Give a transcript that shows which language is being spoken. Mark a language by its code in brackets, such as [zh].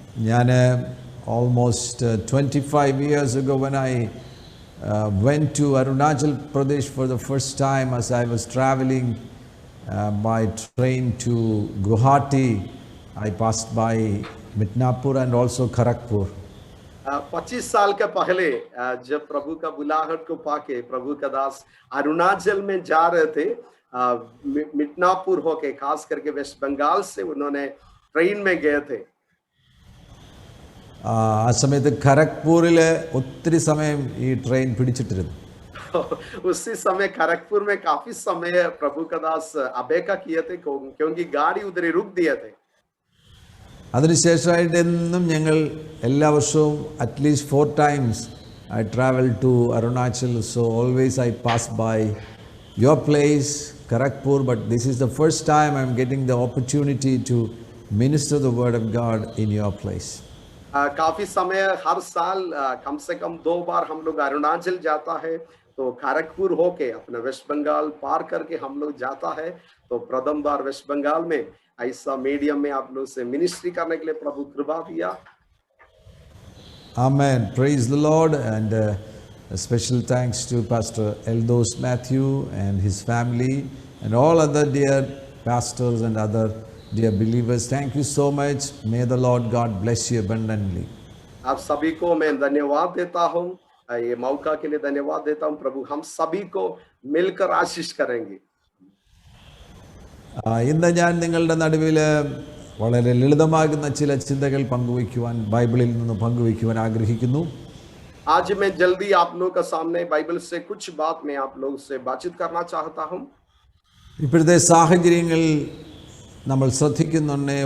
[ml] ഞാൻ [en] almost 25 years ago when I went to Arunachal Pradesh for the first time as I was traveling by train to Guwahati. I passed by Midnapur and also Kharagpur. [hi] 25 साल के पहले जब प्रभु का बुलाहट को पाके प्रभु का दास अरुणाचल में जा रहे थे, मिदनापुर होके खास करके वेस्ट बंगाल से उन्होंने ट्रेन में गए थे. [ml] ആ സമയത്ത് ഖരഗ്പൂരിൽ ഒത്തിരി സമയം ഈ ട്രെയിൻ പിടിച്ചിട്ടിരുന്നു. [hi] उसी समय खड़गपुर में काफी समय प्रभु का दास अपेक्षा किए थे क्योंकि गाड़ी उधर ही रुक दिए थे. [ml] അതിനുശേഷമായിട്ട് എന്നും ഞങ്ങൾ എല്ലാ വർഷവും at least [en] 4 times I travel to Arunachal, so always I pass by your place, Kharagpur, but this is the first time I'm getting the opportunity to minister the word of God in your place. [hi] काफी समय हर साल कम से कम 2 बार हम लोग अरुणाचल जाता है, तो खड़गपुर होके अपना वेस्ट बंगाल पार करके हम लोग जाता है. तो प्रथम बार वेस्ट बंगाल में ऐसा मीडियम में आप लोग से मिनिस्ट्री करने के लिए प्रभु कृपा दिया. [en] Amen. Praise the Lord, and a special thanks to Pastor Eldos Matthew and his family and all other dear pastors and other dear believers. Thank you so much. May the Lord God bless you abundantly. [hi] आप सभी को मैं धन्यवाद देता हूँ, ये मौका के लिए धन्यवाद देता हूँ. प्रभु हम सभी को मिलकर आशीष करेंगे. [ml] ഇന്ന് ഞാൻ നിങ്ങളുടെ നടുവിൽ വളരെ ലളിതമാകുന്ന ചില ചിന്തകൾ പങ്കുവയ്ക്കുവാൻ ബൈബിളിൽ നിന്ന് പങ്കുവയ്ക്കുവാൻ ആഗ്രഹിക്കുന്നു. [hi] आज मैं जल्दी आप लोगों के सामने बाइबल से कुछ बात मैं आप लोगों से बातचीत करना चाहता हूँ. [ml] ഇപ്പോഴത്തെ സാഹചര്യങ്ങൾ നമ്മൾ ശ്രദ്ധിക്കുന്നുണ്ട്.